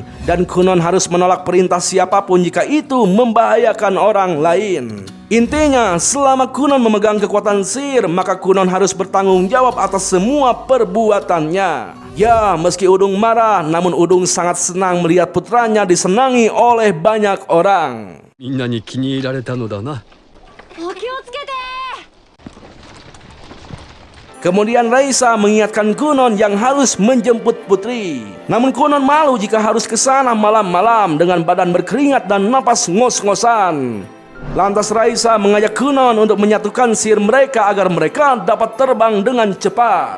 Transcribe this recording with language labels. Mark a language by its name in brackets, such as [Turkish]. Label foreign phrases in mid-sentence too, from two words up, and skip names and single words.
[Indonesian] Dan Kunon harus menolak perintah siapapun jika itu membahayakan orang lain. Intinya, selama Kunon memegang kekuatan sihir, maka Kunon harus bertanggung jawab atas semua perbuatannya. Ya, meski Udung marah, namun Udung sangat senang melihat putranya disenangi oleh banyak orang. [Japanese] みんなに気に入られたのだな。お気をつけて。 [Indonesian] Kemudian Raisa mengingatkan Kunon yang harus menjemput putri. Namun Kunon malu jika harus ke sana malam-malam dengan badan berkeringat dan napas ngos-ngosan. Lantas Raisa mengajak Kunon untuk menyatukan sihir mereka agar mereka dapat terbang dengan cepat.